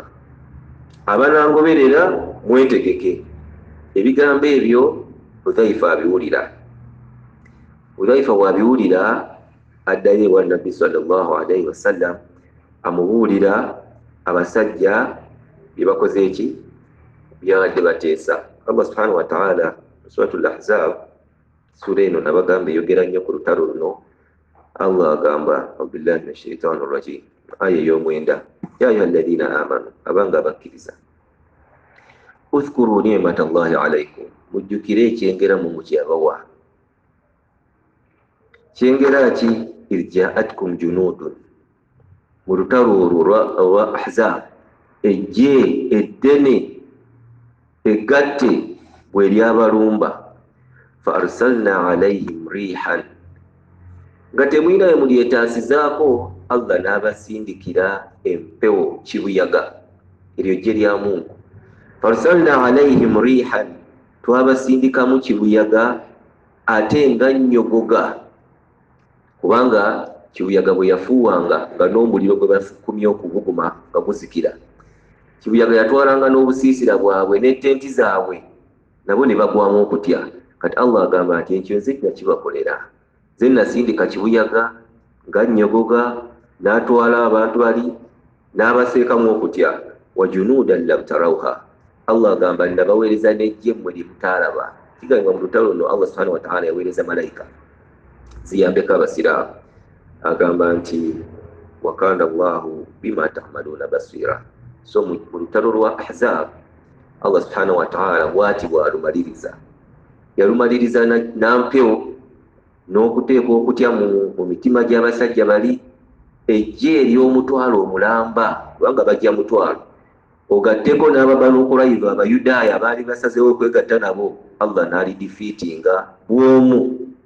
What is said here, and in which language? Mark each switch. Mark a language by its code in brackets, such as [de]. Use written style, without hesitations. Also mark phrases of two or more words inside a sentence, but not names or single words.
[lg] Abanangoberera mwetegeke. Ebigambo ebyo Hudhaifa abiwulira. Hudhaifa bw'abiwulira addayo ewa Nabbi [ar] صلى الله عليه وسلم, [lg] amubuulira abasajja bye bakoze eki, byabadde bateesa. Allah [ar] سبحانه وتعالى [lg] mu suratul Ahzab sura eno nabagamba eyogera nnyo ku lutalo luno. Allah agamba [ar] بالله من الشيطان الرجيم, [lg] aya ey'omwenda, [ar] يا أيها الذين آمنوا, [lg] abanga bakkiriza, [ar] اذكروا نعمة الله عليكم, [lg] mujjukire ekyengera mu mukyabawa. Kyengera ki? [ar] إذ جاءتكم جنود, [lg] mu lutalo olwo olwa Ahzab ejje eddene egatte bwe lyabalumba, [ar] فأرسلنا عليهم ريحا, [lg] nga temwina mulyetaasizaako, Allah n'abasindikira empewo, kibuyaga, eryo jje lya Mungu. [ar] فأرسلنا عليهم ريحا, [lg] twabasindikamu kibuyaga ate nga nnyogoga, kubanga kibuyaga bwe yafuuwanga nga n'omuliro gwe bakumye okubuguma nga guzikira, kibuyaga yatwalanga n'obusiisira bwabwe n'ettenti zaabwe nabo ne bagwamu okutya. Kati Allah agamba nti ekyo nze nakibakolera, nze nasindika kibuyaga nga nnyogoga, n'atwala abantu bali n'abaseekamu okutya. [ar] وجنودا لم تروها, [lg] Allah agamba nabaweereza n'ejje mmwe lye mutaalaba. Kigamba mu lutalo luno Allah [ar] سبحانه وتعالى [lg] yaweereza malayika ziyambeko abasiraamu. Agamba nti [ar] وكان الله بما تعملون بصيرا. [lg] So mu lutalo lwa Ahzab Allah [ar] سبحانه وتعالى [lg] bwati bwalumaliriza, yalumaliriza nampewo n'okuteeka okutya mu mitima gy'abasajja bali, ejje ery'omutwalo omulamba, kubanga bajja mutwalo, ogatteko n'Ababanu Qurayza Abayudaaya abaali basazeewo okwegatta nabo, Allah n'alidifeatinga bwomu.